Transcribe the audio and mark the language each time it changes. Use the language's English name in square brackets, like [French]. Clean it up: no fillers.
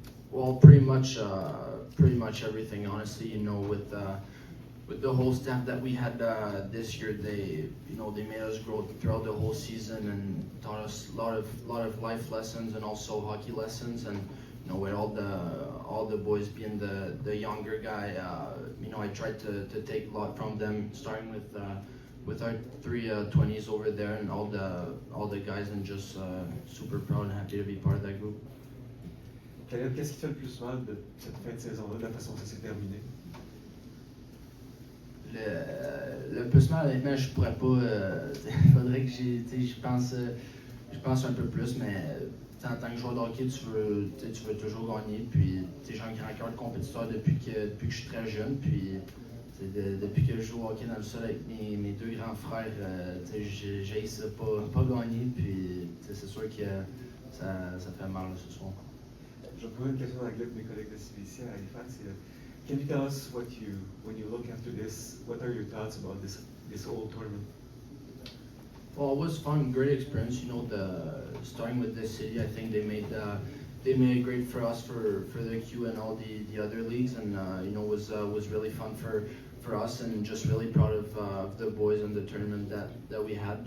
[English] Well, pretty much everything. Honestly, with the whole staff that we had this year, they made us grow throughout the whole season and taught us a lot of life lessons and also hockey lessons. And with all the boys being the younger guy, I tried to take a lot from them, starting with our three 20s over there and all the guys, and just super proud and happy to be part of that group. [French] Caleb, qu'est-ce qui te fait le plus mal de cette fin de saison-là, de la façon que ça s'est terminé? Le plus mal, honnêtement, je pourrais pas. Faudrait que je pense un peu plus, mais en tant que joueur de hockey, tu veux toujours gagner. Puis j'ai un grand cœur de compétiteur depuis que je suis très jeune. Puis depuis que je joue au hockey dans le sol avec mes deux grands frères, j'ai ça pas gagner. Puis c'est sûr que ça fait mal ce soir. Je vais poser une question en anglais pour mes collègues de CBC à Halifax. [English] Can you tell us when you look after this, what are your thoughts about this whole tournament? Well, it was fun, great experience. Starting with this city, I think they made it great for us for the Q and all the other leagues, and was really fun for us, and just really proud of the boys and the tournament that we had.